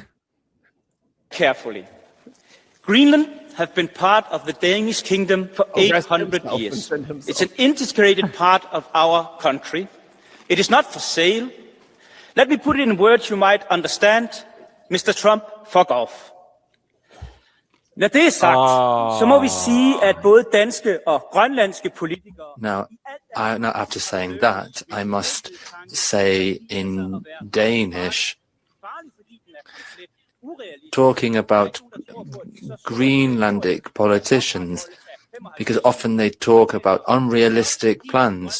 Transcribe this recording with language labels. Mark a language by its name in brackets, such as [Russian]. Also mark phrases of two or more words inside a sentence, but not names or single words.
[English] carefully. Greenland have been part of the Danish kingdom for 800 years. It's an integrated part of our country. It is not for sale. Let me put it in words you might understand. Mr. Trump, fuck off. [Danish] Når det er sagt, så må vi sige, at både danske og grønlandske politikere... [English] Now, after saying that, I must say in Danish, talking about Greenlandic politicians, because often they talk about unrealistic plans.